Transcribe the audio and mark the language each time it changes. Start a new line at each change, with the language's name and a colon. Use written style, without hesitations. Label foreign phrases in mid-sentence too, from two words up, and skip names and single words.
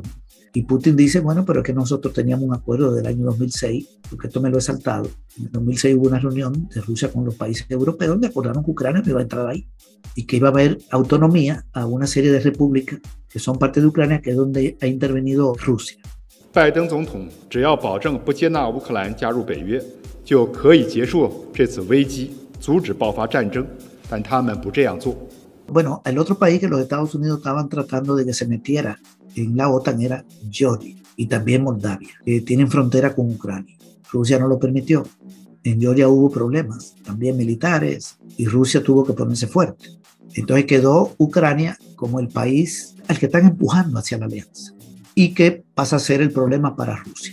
Spanish: Y Putin dice, bueno, pero es que nosotros teníamos un acuerdo del año 2006, porque esto me lo he saltado. En el 2006 hubo una reunión de Rusia con los países europeos donde acordaron que Ucrania no iba a entrar ahí y que iba a haber autonomía a una serie de repúblicas que son parte de Ucrania, que es donde ha intervenido Rusia.
Chinese: 拜登总统只要保证不接纳乌克兰加入北约，就可以结束这次危机，阻止爆发战争，但他们不这样做。
Spanish: Bueno, el otro país que los Estados Unidos estaban tratando de que se metiera en la OTAN era Georgia y también Moldavia, que tienen frontera con Ucrania. Rusia no lo permitió. En Georgia hubo problemas, también militares, y Rusia tuvo que ponerse fuerte. Entonces quedó Ucrania como el país al que están empujando hacia la alianza y que pasa a ser el problema para Rusia.